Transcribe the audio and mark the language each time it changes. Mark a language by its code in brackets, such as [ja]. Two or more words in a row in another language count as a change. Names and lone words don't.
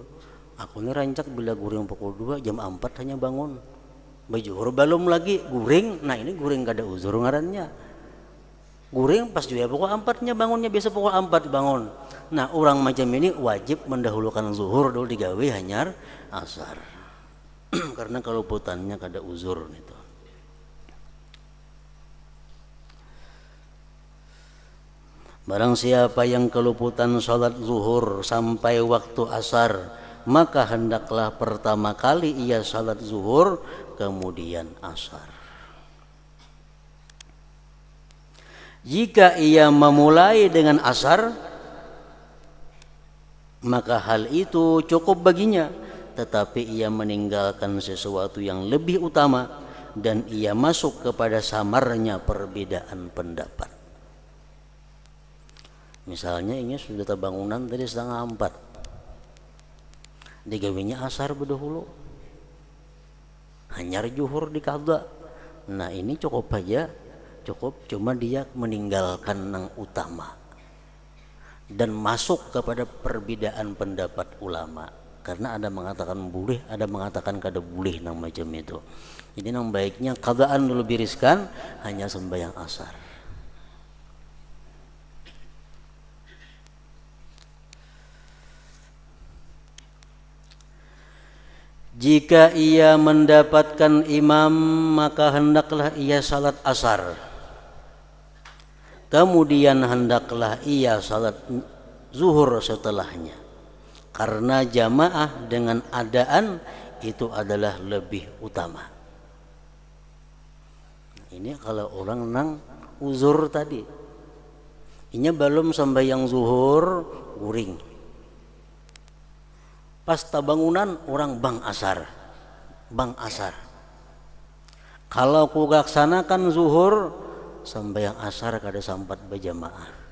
[bjn] Aku ini rancak bila guring pukul 2 jam 4 hanya bangun, berjuhur belum lagi guring. Nah, ini guring kada uzur ngarannya. Guring pas juga pukul 4-nya bangunnya, biasa pukul 4 bangun. Nah, orang macam ini wajib mendahulukan zuhur dulu digawe hanyar asar. Karena keluputannya kada uzur itu. [id] Barang siapa yang keluputan salat zuhur sampai waktu asar, maka hendaklah pertama kali ia salat zuhur kemudian asar. Jika ia memulai dengan asar, maka hal itu cukup baginya, tetapi ia meninggalkan sesuatu yang lebih utama dan ia masuk kepada samarnya perbedaan pendapat. [bjn] Misalnya ini sudah terbangunan tadi 3:30, digawinya asar berdahulu, hanyar zuhur dikada. Nah ini cukup aja, cukup, cuma dia meninggalkan yang utama dan masuk kepada perbedaan pendapat ulama, karena ada mengatakan boleh, ada mengatakan kada boleh nang macam itu. Jadi nang baiknya qadaan dulu biriskan, hanya sembahyang asar. [id] Jika ia mendapatkan imam, maka hendaklah ia salat asar. Kemudian hendaklah ia salat zuhur setelahnya, karena jamaah dengan adaan itu adalah lebih utama. [bjn] Ini kalau orang nang uzur tadi, ini belum sembahyang zuhur guring, pas tabangunan orang bang asar. Kalau ku laksanakan zuhur, sembahyang asar kada sampat berjamaah.